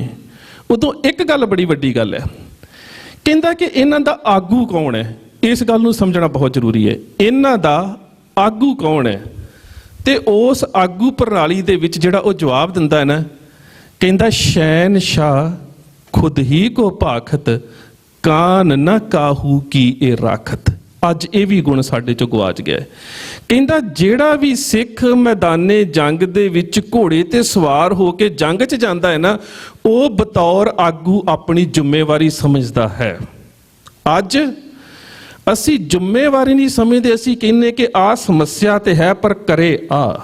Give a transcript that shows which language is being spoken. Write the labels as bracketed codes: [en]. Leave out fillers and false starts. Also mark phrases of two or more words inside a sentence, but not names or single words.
[pa] ਉਦੋਂ ਇੱਕ ਗੱਲ ਬੜੀ ਵੱਡੀ ਗੱਲ ਹੈ, ਕਹਿੰਦਾ ਕਿ ਇਹਨਾਂ ਦਾ ਆਗੂ ਕੌਣ ਹੈ? ਇਸ ਗੱਲ ਨੂੰ ਸਮਝਣਾ ਬਹੁਤ ਜ਼ਰੂਰੀ ਹੈ। ਇਹਨਾਂ ਦਾ ਆਗੂ ਕੌਣ ਹੈ? ਤੇ ਉਸ ਆਗੂ ਪ੍ਰਣਾਲੀ ਦੇ ਵਿੱਚ ਜਿਹੜਾ ਉਹ ਜਵਾਬ ਦਿੰਦਾ ਹੈ ਨਾ, ਕਹਿੰਦਾ [bra] ਸ਼ਹਿਨशाह खुद ही को भाखत कान न काहू की ए राखत। [pa] ਅੱਜ ਇਹ ਵੀ ਗੁਣ ਸਾਡੇ ਚੋਂ ਗਵਾਚ ਗਿਆ। ਕਹਿੰਦਾ ਜਿਹੜਾ ਵੀ ਸਿੱਖ ਮੈਦਾਨੇ ਜੰਗ ਦੇ ਵਿੱਚ ਘੋੜੇ ਤੇ ਸਵਾਰ ਹੋ ਕੇ ਜੰਗ 'ਚ ਜਾਂਦਾ ਹੈ ਨਾ, ਉਹ ਬਤੌਰ ਆਗੂ ਆਪਣੀ ਜ਼ਿੰਮੇਵਾਰੀ ਸਮਝਦਾ ਹੈ। ਅੱਜ ਅਸੀਂ ਜ਼ਿੰਮੇਵਾਰੀ ਨਹੀਂ ਸਮਝਦੇ, ਅਸੀਂ ਕਹਿੰਦੇ ਕਿ ਆਹ ਸਮੱਸਿਆ ਤੇ ਹੈ ਪਰ ਕਰੇ ਆ।